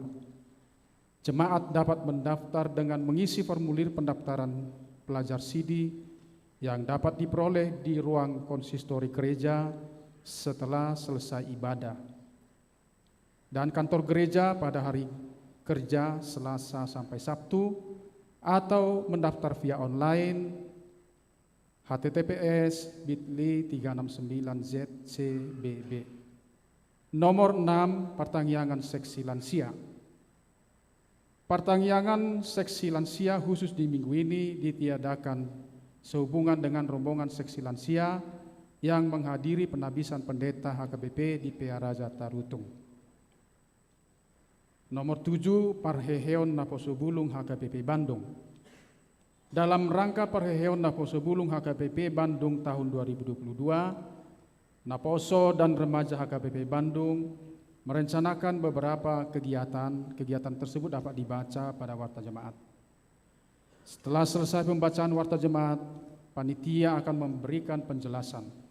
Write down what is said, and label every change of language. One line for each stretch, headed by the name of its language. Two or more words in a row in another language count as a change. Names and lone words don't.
Indonesian: Jemaat dapat mendaftar dengan mengisi formulir pendaftaran pelajar SIDI yang dapat diperoleh di ruang konsistori gereja setelah selesai ibadah. Dan kantor gereja pada hari kerja Selasa sampai Sabtu atau mendaftar via online https://bit.ly/369ZCBB. Nomor 6, pertangyangan seksi lansia. Pertangyangan seksi lansia khusus di minggu ini ditiadakan sehubungan dengan rombongan seksi lansia yang menghadiri penahbisan pendeta HKBP di PA Raja Tarutung. Nomor 7, Parheheon Naposobulung HKBP Bandung. Dalam rangka Parheheon Naposobulung HKBP Bandung tahun 2022, Naposo dan remaja HKBP Bandung merencanakan beberapa kegiatan. Kegiatan tersebut dapat dibaca pada warta jemaat. Setelah selesai pembacaan warta jemaat, panitia akan memberikan penjelasan.